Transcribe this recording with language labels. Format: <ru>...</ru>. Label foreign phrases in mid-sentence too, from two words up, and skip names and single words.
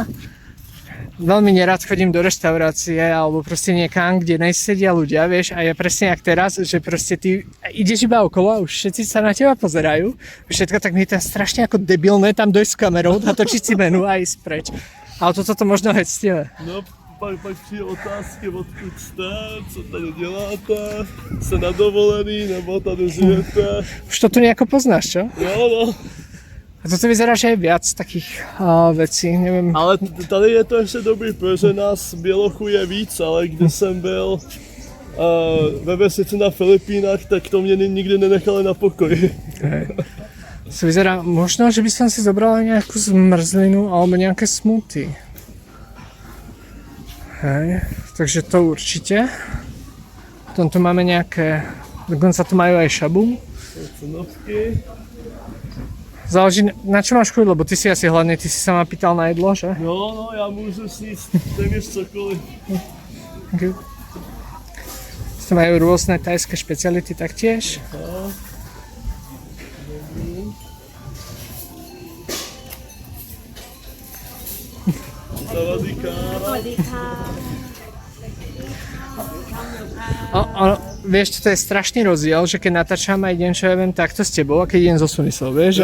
<sk>Veľmi nerád chodím do reštaurácie alebo proste niekam, kde nesedia ľudia, vieš, a je presne jak teraz, že proste ty ideš iba okolo a už všetci sa na teba pozerajú. Všetko tak mi je tam strašne ako debilné tam dojsť s kamerou, natočiť si menu a ísť preč. Ale toto to možno hectivé.</sk> <cs>No, pak přijde otázky, odkud jste, co tady děláte, jste na dovolený, nebo tady žijete.</cs> <sk>Už to tu nejako poznáš, čo? No. A toto vyzerá, že je viac takých vecí, neviem.</sk> <cs>Ale tady je to ještě dobrý, protože nás bělochů je víc, ale když jsem byl ve vesnici na Filipínách, tak to mě nikdy nenechali na pokoji.</cs> <sk>To vyzerá, možno, že by som si zobral nejakú zmrzlinu alebo nejaké smoothy. Hej, takže to určite. Potom tu máme nejaké, dokonca tu majú aj šabu. Cenovky. Záleží, na čo máš chuť, lebo ty si asi hladný, ty si sa ma pýtal na jedlo, že?</sk> <cs>No, já můžu sníst téměř cokoliv.</cs> <sk>Okay. Tu majú rôzne thajské špeciality taktiež. No. Vieš, to je strašný rozdiel, že keď natáčam a idem, čo ja viem, takto s tebou a keď idem so Sunisou, vieš,</sk>